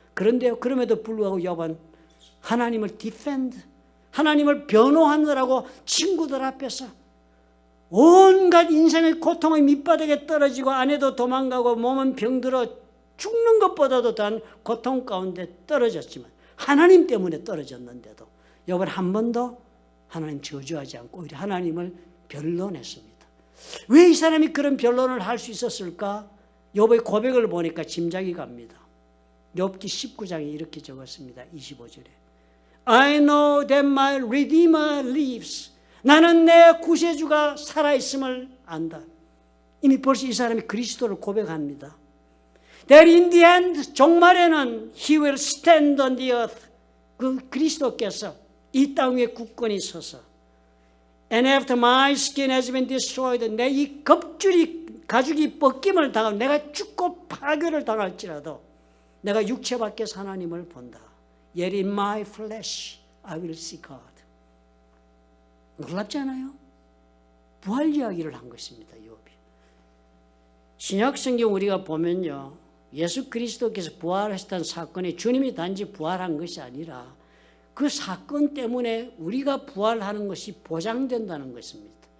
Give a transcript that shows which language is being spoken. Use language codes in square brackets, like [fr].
[ko] 그런데요, 그럼에도 불구하고 욥은 하나님을 디펜드, 하나님을 변호하느라고 친구들 앞에서 온갖 인생의 고통의 밑바닥에 떨어지고 아내도 도망가고 몸은 병들어 죽는 것보다도 더한 고통 가운데 떨어졌지만 하나님 때문에 떨어졌는데도 욥은 한 번도 하나님 저주하지 않고 오히려 하나님을 변론했습니다. 왜 이 사람이 그런 변론을 할 수 있었을까? 욥의 고백을 보니까 짐작이 갑니다. 욥기 19장에 이렇게 적었습니다. 25절에 [en] I know that my Redeemer lives. [ko] 나는 내 구세주가 살아있음을 안다. 이미 벌써 이 사람이 그리스도를 고백합니다. [en] That in the end, [ko] 종말에는 [en] He will stand on the earth. [ko] 그 그리스도께서 이 땅 위에 굳건히 서서 [en] And after my skin has been destroyed, [ko] 내 이 겁줄이 가죽이 벗김을 당하면 내가 죽고 파괴를 당할지라도 내가 육체 밖에서 하나님을 본다. [en] Yet in my flesh I will see God. [ko] 놀랍지 않아요? 부활 이야기를 한 것입니다. 욥이. 신약 성경 우리가 보면요, 예수 그리스도께서 부활하셨다는 사건이 주님이 단지 부활한 것이 아니라 그 사건 때문에 우리가 부활하는 것이 보장된다는 것입니다.